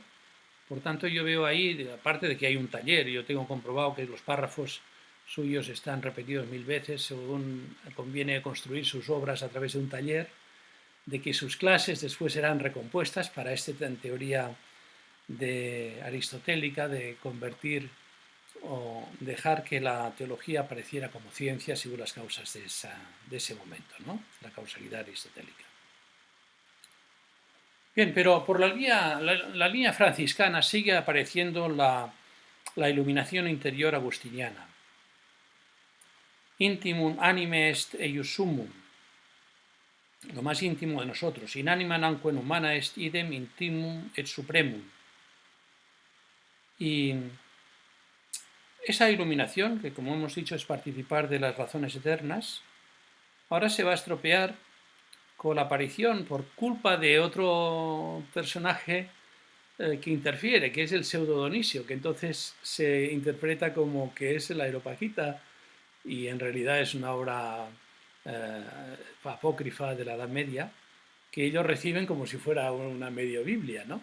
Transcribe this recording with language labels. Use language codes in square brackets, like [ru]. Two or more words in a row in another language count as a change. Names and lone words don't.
[es] Por tanto, yo veo ahí, aparte de que hay un taller, yo tengo comprobado que los párrafos suyos están repetidos 1000 veces, según conviene construir sus obras a través de un taller, de que sus clases después serán recompuestas para esta teoría aristotélica de convertir o dejar que la teología apareciera como ciencia según las causas de ese momento, ¿no? La causalidad aristotélica. Bien, pero por la línea franciscana sigue apareciendo la iluminación interior agustiniana. [la] Intimum anime est eius sumum, [es] lo más íntimo de nosotros. [la] In anima nanquam humana est idem intimum et supremum. [es] Y esa iluminación, que como hemos dicho es participar de las razones eternas, ahora se va a estropear con la aparición por culpa de otro personaje que interfiere, que es el pseudo Dionisio, que entonces se interpreta como que es el Areopagita y en realidad es una obra apócrifa de la Edad Media, que ellos reciben como si fuera una medio Biblia, ¿no?